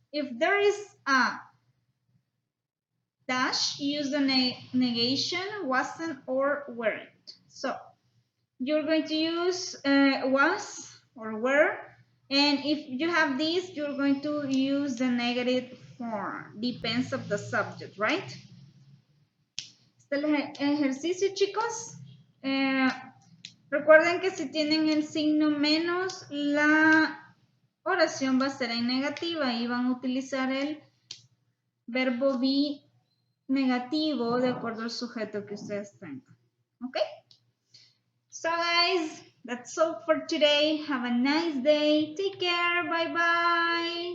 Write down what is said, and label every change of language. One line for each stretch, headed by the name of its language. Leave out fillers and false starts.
English: If there is a dash, use the negation, wasn't or weren't. So you're going to use was or were, and if you have this, you're going to use the negative form. Depends of the subject, right?
Spanish: Este es el ejercicio, chicos. Recuerden que si tienen el signo menos, la oración va a ser en negativa y van a utilizar el verbo be negativo de acuerdo al sujeto que ustedes tengan. ¿Ok?
English: So guys, that's all for today. Have a nice day. Take care. Bye bye.